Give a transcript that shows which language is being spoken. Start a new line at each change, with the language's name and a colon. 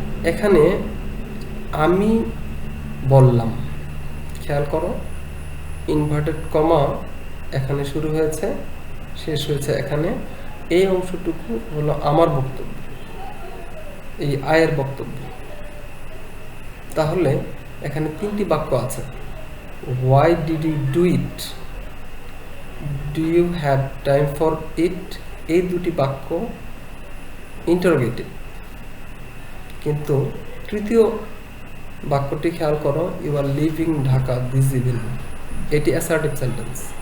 Bangla: এখানে আমি বললাম, খেয়াল করো ইনভার্টেড কমা এখানে শুরু হয়েছে, শেষ হয়েছে এখানে। এই অংশটুকু হলো আমার বক্তব্য, এই আয়ের বক্তব্য। তাহলে এখানে তিনটি বাক্য আছে,
English: why did you do it, do you have time for it,
Bangla: এই দুটি বাক্য ইন্টারোগেটিভ। কিন্তু তৃতীয় বাক্যটি খেয়াল করো,
English: you are leaving Dhaka this evening,
Bangla: এটি অ্যাসার্টিভ সেন্টেন্স।